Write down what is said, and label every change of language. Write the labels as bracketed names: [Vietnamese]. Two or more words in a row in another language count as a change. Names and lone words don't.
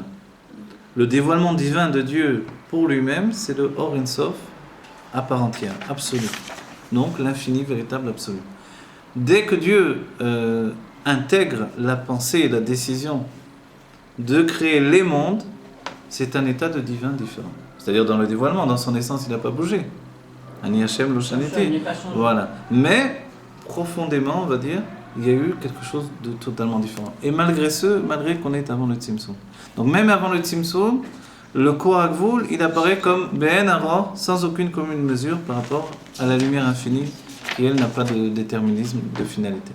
[French] Le dévoilement divin de Dieu pour lui-même, c'est le [Hebrew] אור אין סוף [French] à part entière, absolu. Donc l'infini véritable absolu. Dès que Dieu intègre la pensée et la décision de créer les mondes, c'est un état de divin différent. C'est-à-dire dans le dévoilement, dans son essence, il n'a pas bougé. [Hebrew] אני השם לא שניתי. [French] Voilà. Mais profondément, on va dire, il y a eu quelque chose de totalement différent. Et malgré qu'on est avant le Tzimtzum. Donc même avant le Tzimtzum, le [Hebrew] כוח גבול, [French] il apparaît comme Ben Aror, sans aucune commune mesure par rapport à la lumière infinie, qui elle n'a pas de déterminisme, de finalité.